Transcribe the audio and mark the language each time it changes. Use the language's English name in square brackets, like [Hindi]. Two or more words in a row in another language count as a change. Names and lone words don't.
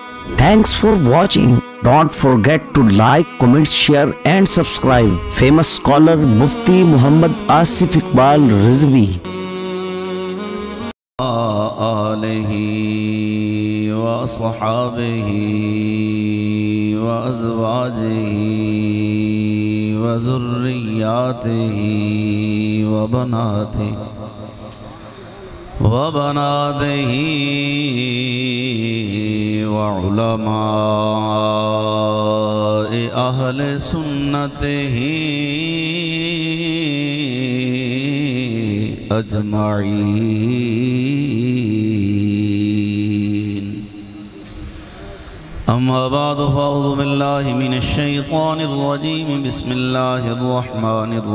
[English] Thanks for watching. Don't forget to like, comment, share and subscribe. Famous scholar Mufti Muhammad Asif Iqbal Rizvi. [Arabic] آلہ وأصحابہ وأزواجہ وذریاتہ وبناتہ وعلماء اہل سنتہ اجمعین اما بعد فاعوذ باللہ من الشیطان الرجیم بسم اللہ الرحمن